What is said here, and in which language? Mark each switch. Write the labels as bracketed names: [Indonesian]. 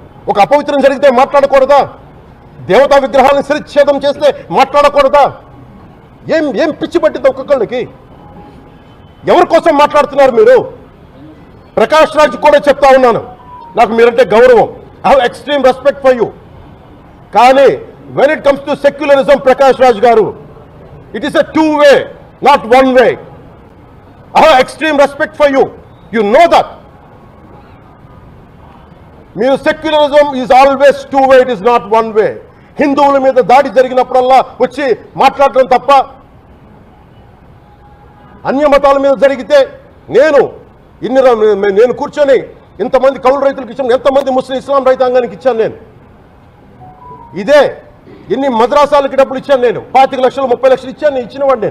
[Telugu] ఒక అపవిత్రం జరిగితే మాట్లాడకూడదా? దేవతా విగ్రహాలను శిరచ్ఛేదం చేస్తే మాట్లాడకూడదా? ఏం పిచ్చి పట్టింది ఒక్కొక్కళ్ళకి? ఎవరి కోసం మాట్లాడుతున్నారు మీరు? ప్రకాష్ రాజ్ కూడా చెప్తా ఉన్నాను, నాకు మీరంటే గౌరవం. [English] I have extreme respect for you. కానీ when it comes to secularism, Prakash Raj garu, it is a two-way, not one-way. I have extreme respect for you. You know that. Mere secularism is always two-way, it is not one-way. [Telugu] హిందువుల మీద దాడి జరిగినప్పుడల్లా వచ్చి మాట్లాడటం తప్ప, అన్య మతాల మీద జరిగితే నేను కూర్చొని ఇంతమంది కౌలు రైతులకు ఇచ్చాను, ఎంతమంది ముస్లిం ఇస్లాం రైతాంగానికి ఇచ్చాను నేను. ఇదే ఎన్ని మద్రాసాలకి డబ్బులు ఇచ్చాను నేను, 25 లక్షలు 30 లక్షలు ఇచ్చాను, నేను ఇచ్చినవాడిని.